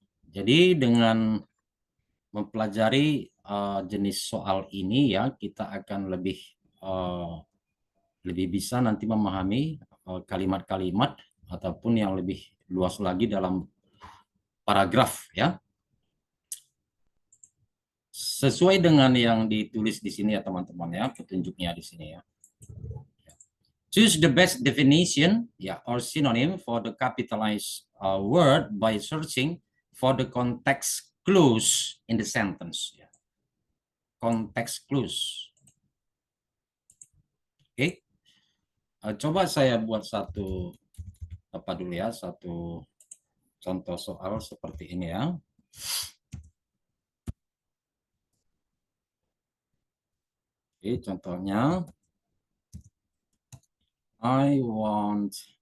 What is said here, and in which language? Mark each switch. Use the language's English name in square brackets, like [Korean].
[Indonesian] Jadi dengan mempelajari jenis soal ini ya, kita akan uh, lebih bisa nanti memahami kalimat-kalimat ataupun yang lebih luas lagi dalam paragraf ya. Sesuai dengan yang ditulis di sini ya teman-teman ya, petunjuknya di sini ya. [English] Choose the best definition or synonym for the capitalized word by searching for the context clues in the sentence. Context clues. [Indonesian] Oke. Coba saya buat satu dulu ya, satu contoh soal seperti ini ya. Oke, contohnya [English] I want